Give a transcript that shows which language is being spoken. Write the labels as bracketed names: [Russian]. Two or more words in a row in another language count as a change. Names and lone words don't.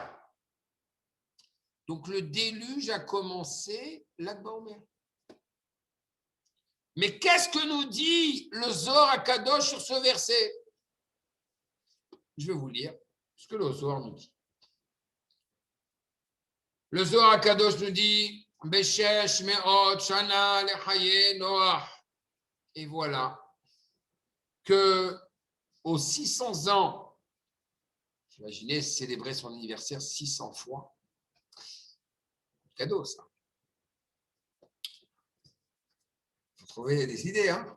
[French] Donc le déluge a commencé [Hebrew] ל"ג בעומר. [French] Mais qu'est-ce que nous dit le Zohar HaKadosh sur ce verset? Je vais vous lire ce que le Zohar nous dit. Le Zohar HaKadosh nous dit [Hebrew] בשש מאות שנה לחיי נח. [French] Et voilà que aux 600 ans, imaginez célébrer son anniversaire 600 fois. Cadeau, ça. Vous trouvez des idées, hein?